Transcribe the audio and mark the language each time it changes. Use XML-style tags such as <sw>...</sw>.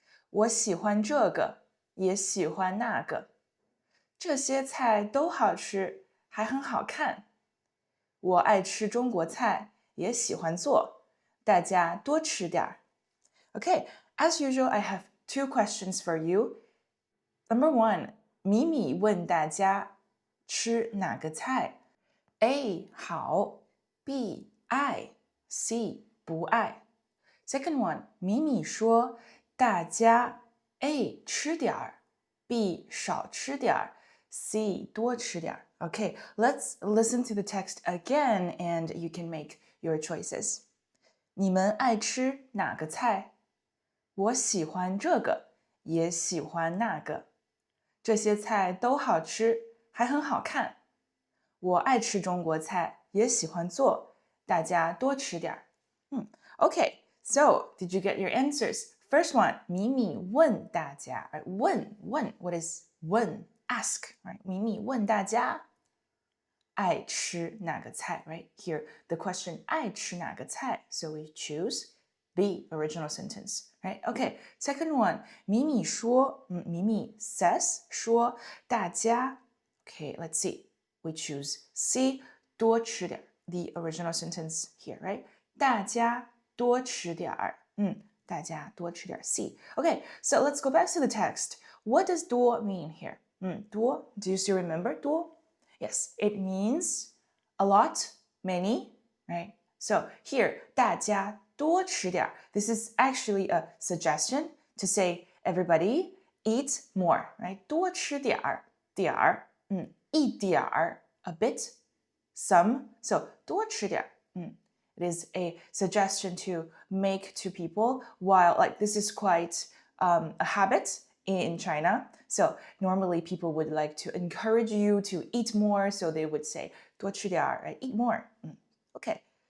<zh>我喜欢这个，也喜欢那个。这些菜都好吃，还很好看。我爱吃中国菜，也喜欢做。大家多吃点儿。</zh> <en>Okay, as usual, I have two questions for you. Number one,</en> <zh>米米问大家吃哪个菜？A 好 ，B 爱 ，C 不爱。</zh> <en>Second one,</en> <zh>米米说大家 A 吃点儿 ，B 少吃点儿 ，C 多吃点儿。</zh> <en>Okay, let's listen to the text again and you can make your choices.</en> <zh>你们爱吃哪个菜？我喜欢这个，也喜欢那个。这些菜都好吃，还很好看。我爱吃中国菜，也喜欢做，大家多吃点儿。</zh> <en>Okay, so did you get your answers? First one,</en> <zh>米米问大家，</zh> <en>right? 问 what is 问 ask, right?</en> <zh>米米问大家爱吃哪个菜</zh> <en>right? Here, the question</en> <zh>爱吃哪个菜</zh> <en>so we choose B, original sentence, right? Okay, second one,</en> <zh>米米说，</zh> <en>米米 says 说大家 Okay, let's see. We choose C,</en> <zh>多吃点</zh> <en>the original sentence here, right?</en> <zh>大家多吃点儿，大家多吃点 C.</zh> <en>Okay, so let's go back to the text. What does 多 mean here? 多 do you still remember 多? Yes, it means a lot, many, right? So here,</en> <zh>大家多吃点儿.</zh> <en>This is actually a suggestion to say everybody eat more, right?</en> <zh>多吃点儿，点儿，一点儿</zh> <en>a bit, some.</en> <zh>So 多吃点儿.</zh> <en>It is a suggestion to make to people while like this is quite a habit in China. So normally people would like to encourage you to eat more. So they would say</en> <zh>多吃点儿,</zh> <en>right? Eat more. Okay.</en>